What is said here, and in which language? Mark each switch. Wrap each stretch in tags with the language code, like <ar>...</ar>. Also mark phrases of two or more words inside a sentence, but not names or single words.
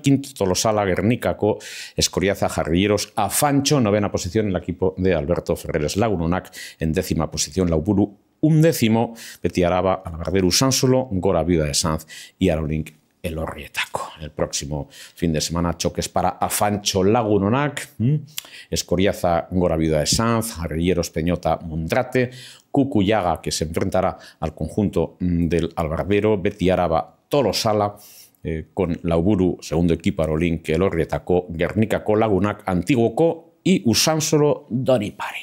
<es>Quinto, Tolosala, Gernikako, Escoriaza, Jarrilleros, Afancho. Novena posición, el equipo de Alberto Ferreres Lagunonak. En décima posición, Lauburu. 11º, Betiaraba, Alabardero, Usansolo, Gora Viuda de Sanz y Arolink Elorrietaco. El próximo fin de semana, choques para Afancho Lagunonak, Escoriaza, Gora Viuda de Sanz, Jarrilleros, Peñota, Mondrate, Cucuyaga, que se enfrentará al conjunto del Albardero, Betiaraba, Tolosala, con Lauburu, segundo equipo, Arolink Elorrietaco, Gernikako Lagunak, Antiguoko y Usansolo Donipari.</es>